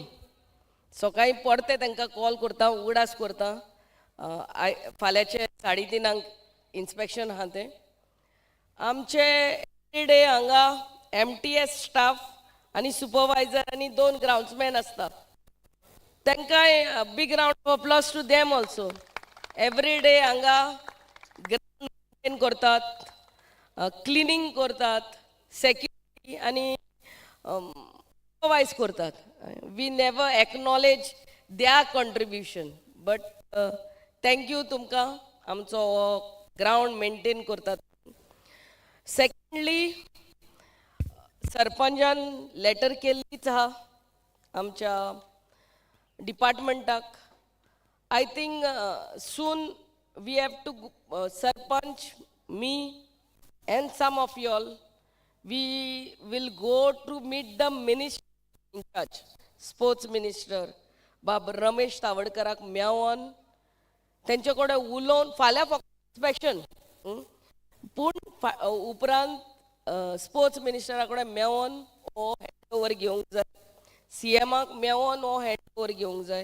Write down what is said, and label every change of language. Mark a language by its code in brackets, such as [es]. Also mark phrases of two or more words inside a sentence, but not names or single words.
[kok] सकाळीं परते तांकां कॉल करता, उगडास करता. फाल्यांचे 3:30 इन्स्पेक्शन आहा तें. आमचे एवरीडे हांगा [en] MTS staff [kok] आनी सुपरवायझर आनी 2 ग्राउंड्समॅन आसता. [en] तांकांय big round of applause to them also. [kok] एवरीडे हांगा [en] ground maintain [kok] करतात, क्लिनिंग करतात, सेक्युरिटी आनी सुपरवायज करतात. [en] we never acknowledge their contribution, but thank you [kok] तुमकां आमचो [en] ground maintain करतात. [kok] सेकंडली, सरपंचान लेटर केल्लीच आहा आमच्या डिपार्टमेंटाक. [en] I think soon we have to सरपंच, मी and some of you all, we will go to meet the minister in charge, sports minister [kok] बाब रमेश तावडकराक मेळोन तेंचे कडेन उलोवन फाल्यां फक्त इन्स्पेक्शन, पूण उपरांत [en] sports minister [kok] कडेन मेळोन हो [en] hand over [kok] घेवंक जाय. CMाक मेळोन हो [en] hand over [kok] घेवंक जाय.